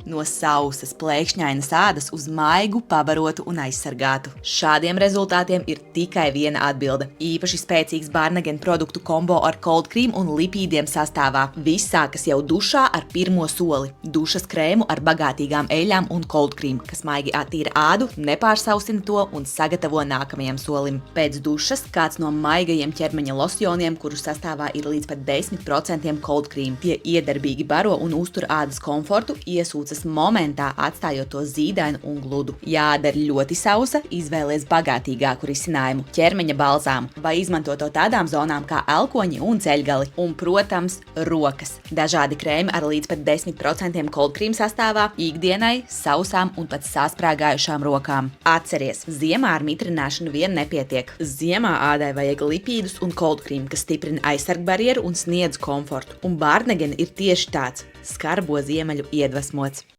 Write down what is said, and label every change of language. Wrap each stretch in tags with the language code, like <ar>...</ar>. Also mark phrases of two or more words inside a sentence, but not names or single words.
<lv>no sausas, plēkšņainas ādas uz maigu, pabarotu un aizsargātu. Šādiem rezultātiem ir tikai viena atbilde – īpaši spēcīgs Barnegen produktu kombo ar</lv> <en>cold cream</en> <lv>un lipīdiem sastāvā. Viss sākas jau dušā ar pirmo soli – dušas krēmu ar bagātīgām eļļām un</lv> <en>cold cream,</en> <lv>kas maigi attīra ādu, nepārsausina to un sagatavo nākamajam solim. Pēc dušas kāds no maigajiem ķermeņa losjoniem, kuru sastāvā ir līdz pat 10%</lv> <en>cold cream.</en> <lv>Tie iedarbīgi baro un uztur ādas komfortu, iesūcas momentā, atstājot to zīdainu un gludu. Ja āda ir ļoti sausa, izvēlies bagātīgāku risinājumu – ķermeņa balzāmu, vai izmanto to tādām zonām kā elkoņi un ceļgali. Un, protams, rokas. Dažādi krēmi ar līdz pat 10%</lv> <en>cold cream</en> <lv>sastāvā ikdienai, sausām un pat sasprāgājušām rokām. Atceries, ziemā ar mitrināšanu vien nepietiek. Ziemā ādai vajag lipīdus un</lv> <en>cold cream,</en> <lv>kas stiprina aizsargbarjeru un sniedz komfortu. Un Barnegen ir tieši tāds – skarbo ziemeļu iedvesmots.</lv>